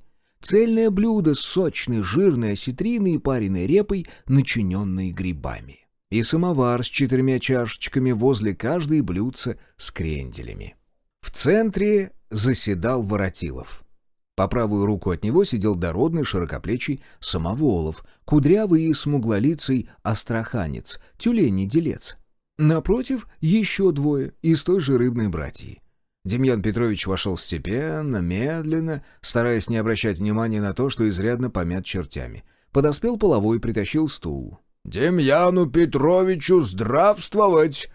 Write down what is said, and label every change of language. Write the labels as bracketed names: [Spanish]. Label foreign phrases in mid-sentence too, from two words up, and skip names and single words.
[Russian] Цельное блюдо с сочной, жирной осетриной и пареной репой, начиненной грибами. И самовар с 4 чашечками возле каждой блюдца с кренделями. В центре заседал Воротилов. По правую руку от него сидел дородный широкоплечий Самоволов, кудрявый и смуглолицый астраханец, тюлень-делец. Напротив еще 2 из той же рыбной братьи. Демьян Петрович вошел степенно, медленно, стараясь не обращать внимания на то, что изрядно помят чертями. Подоспел половой, притащил стул. «Демьяну Петровичу здравствовать!»